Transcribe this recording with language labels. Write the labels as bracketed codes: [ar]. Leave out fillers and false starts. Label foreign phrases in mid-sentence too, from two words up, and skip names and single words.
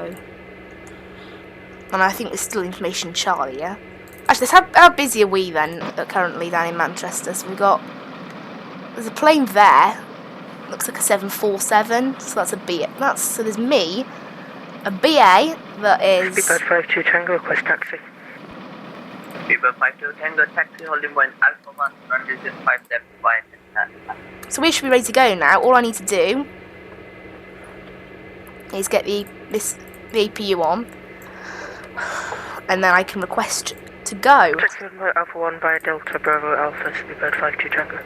[en] And I think there's still information Charlie, yeah? Actually, how busy are we then currently down in Manchester? So we've got, there's a plane there. Looks like a 747, so that's a B. So there's me, a BA that is. Speedbird 52 Tango, request taxi. Speedbird 52 Tango, taxi holding point Alpha 1, front is 575. So we should be ready to go now. All I need to do is get the APU on, and then I can request to go. Taxi holding Alpha 1 by Delta Bravo Alpha, Speedbird 52 Tango.